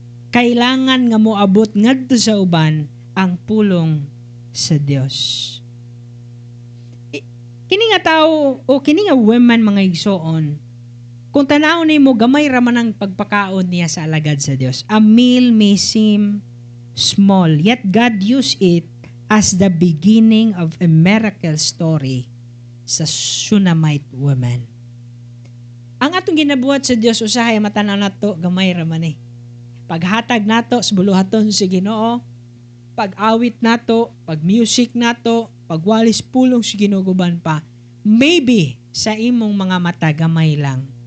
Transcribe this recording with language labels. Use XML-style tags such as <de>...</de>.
<ceb>Kailangan nga mo abot ngadto sa uban ang pulong sa Dios. Kini nga tao o kini nga women mga igsoon, kung tanaw nimo gamay ra man ang pagpakaon niya sa alagad sa Dios.</ceb> <en>A meal may seem small, yet God used it as the beginning of a miracle story sa Shunammite woman.</en> <ceb>Ang atong ginabuhat sa Dios usahay matanaw nato gamay ra man eh. Paghatag nato sa buluhaton sa Ginoo, pag-awit nato, pag-music nato, pagwalis pulong sa ginuguban pa, maybe sa imong mga mata gamay lang.</ceb>